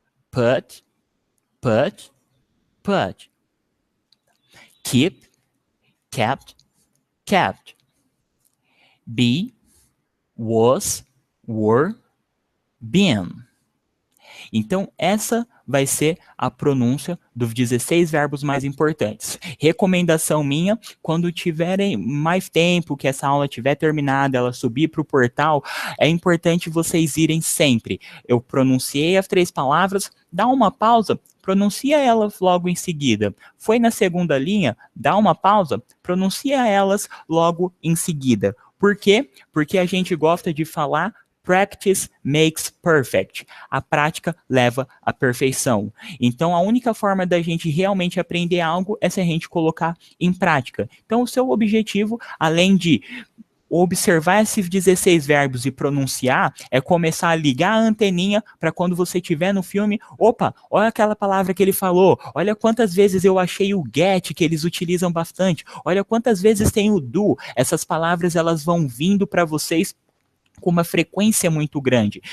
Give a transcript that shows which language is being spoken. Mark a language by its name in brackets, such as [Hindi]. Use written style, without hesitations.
[English] put, put, put, keep, kept, kept, be, was, were, been. [Portuguese] Então, essa vai ser a pronúncia dos 16 verbos mais importantes. Recomendação minha, quando tiverem mais tempo, que essa aula tiver terminada, ela subir para o portal, é importante vocês irem sempre. Eu pronunciei as 3 palavras, dá uma pausa, pronuncia elas logo em seguida. Foi na segunda linha, dá uma pausa, pronuncia elas logo em seguida. Por quê? Porque a gente gosta de falar [English] Practice makes perfect. [Portuguese] A prática leva à perfeição. Então, a única forma da gente realmente aprender algo é se a gente colocar em prática. Então, o seu objetivo, além de observar esses 16 verbos e pronunciar, é começar a ligar a anteninha para quando você estiver no filme, opa, olha aquela palavra que ele falou, olha quantas vezes eu achei o get, que eles utilizam bastante, olha quantas vezes tem o do, essas palavras elas vão vindo para vocês com uma frequência muito grande.